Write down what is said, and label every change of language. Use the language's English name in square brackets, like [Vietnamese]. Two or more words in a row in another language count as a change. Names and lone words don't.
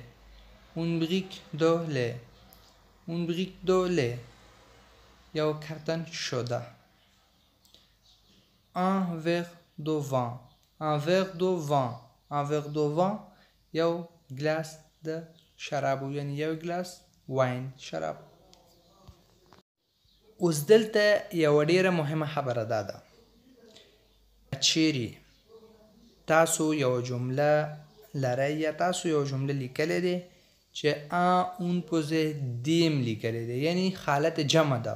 [French] une brique de lait. une brique de lait [Pashto] یو کارتن شده. [French] un verre de vin. un verre de vin. un verre de vin [Pashto] یو ګلاس د شرابو یعنی یو ګلاس واین شراب. اوس دلته یوه ډیره مهمه خبره دا ده چیرې تاسو یوه جمله لرئ یا تاسو یوه جمله لیکلی دی چې ان اون پوزې دیم لیکلی دی یعنی حالت جمع ده.